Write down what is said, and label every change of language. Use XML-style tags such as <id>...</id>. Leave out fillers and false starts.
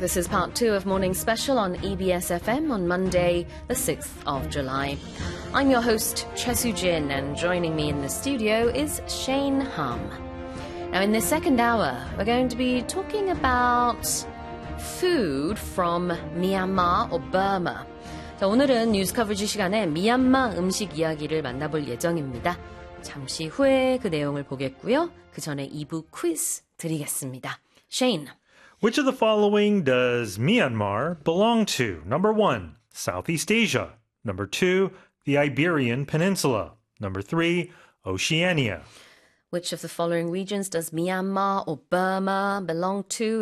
<en>This is part two of Morning Special on EBS FM on Monday, the 6th of July. I'm your host, Chesu Jin, and joining me in the studio is Shane Hum. Now, in this second hour, we're going to be talking about food from Myanmar or Burma.</en> <ko>자, 오늘은 뉴스 커버지 시간에 미얀마 음식 이야기를 만나볼 예정입니다. 잠시 후에 그 내용을 보겠고요. 그 전에 2부 퀴즈 드리겠습니다.</ko> <en>Shane. Which of the following does Myanmar belong to? Number one, Southeast Asia. Number two, the Iberian Peninsula. Number three, Oceania. Which of the following regions does Myanmar or Burma belong to?</en>